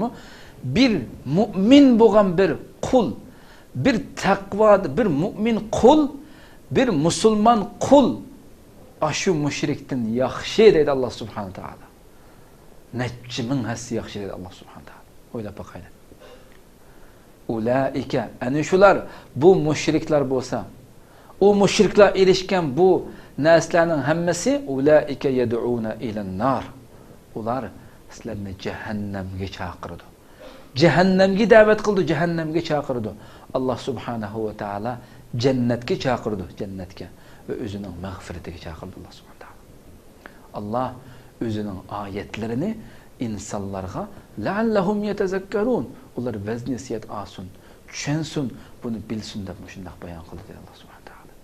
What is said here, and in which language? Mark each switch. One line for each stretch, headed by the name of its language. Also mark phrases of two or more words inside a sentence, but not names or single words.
Uzbek: Bir mu'min bo'lgan bir qul, bir taqvo, bir mu'min qul, bir musulmon qul shu mushrikdan yaxshi dedi
Arabic: الله سبحانه وتعالى.
Uzbek: Necha ming hassa yaxshi dedi
Arabic: الله سبحانه وتعالى.
Uzbek: O'ylab boqaylik. Ulaika, ana shular bu mushriklar bo'lsa, o mushriklar erishgan bu narsalarning hammasi
Arabic: أولئك يدعون إلى النار.
Uzbek: Ular sizlarni jahannamga chaqirdi. Jahannamga da'vat qildi, jahannamga chaqirdi.
Arabic: الله سبحانه وتعالى
Uzbek: jannatga chaqirdi, jannatga va o'zining mag'firatiga chaqirdi
Arabic: الله سبحانه وتعالى.
Uzbek: Alloh o'zining oyatlarini insonlarga
Arabic: لعلهم يتذكرون,
Uzbek: ular vazniyat olsin, tushunsin, buni bilsin deb shunday bayon qildi
Arabic: الله سبحانه وتعالى.